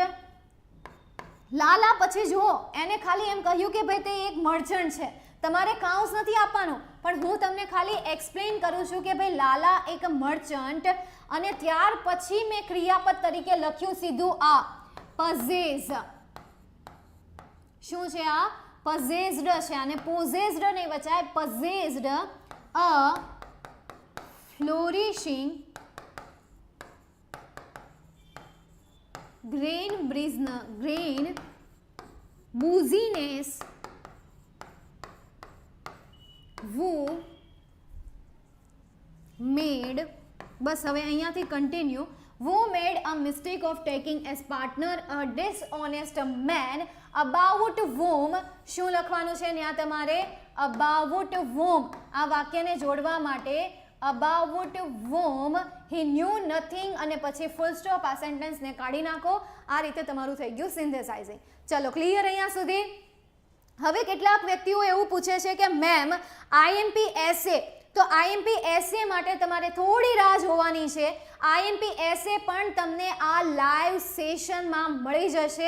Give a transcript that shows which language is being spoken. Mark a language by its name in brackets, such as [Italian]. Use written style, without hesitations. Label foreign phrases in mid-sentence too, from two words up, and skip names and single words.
[Gujarati] લાલા પછી જુઓ એને ખાલી એમ કહ્યું કે ભાઈ તે એક મર્ચન્ટ છે, તમારે કાઉન્સ નથી આપવાનું, પણ હું તમને ખાલી એક્સપ્લેન કરું છું કે ભાઈ લાલા એક મર્ચન્ટ, અને ત્યાર પછી મેં ક્રિયાપદ તરીકે લખ્યું સીધું આ possess. શું છે આ? possessed છે, અને possessed નહીં વચાય, [English] possessed a flourishing grain business who made, [Gujarati] બસ હવે અહીંયાથી કન્ટિન્યુ, [English] who made a mistake of taking as partner a dishonest man about whom. [Gujarati] શું લખવાનું છે ત્યાં તમારે? [English] about whom. [Gujarati] આ વાક્યને જોડવા માટે [English] about whom he knew nothing [Gujarati] અને પછી [English] full stop, [Gujarati] આ સેન્ટેન્સને કાઢી નાખો. આ રીતે તમારું થઈ ગયું સિન્થેસાઇઝિંગ. ચલો ક્લિયર અહીંયા સુધી? હવે કેટલાક વ્યક્તિઓ એવું પૂછે છે કે મેમ [English] IMP essay, [Gujarati] તો [English] IMP essay [Gujarati] માટે તમારે થોડી રાહ જોવાની છે. [English] IMP essay [Gujarati] પણ તમને આ [English] live session [Gujarati] મળી જશે.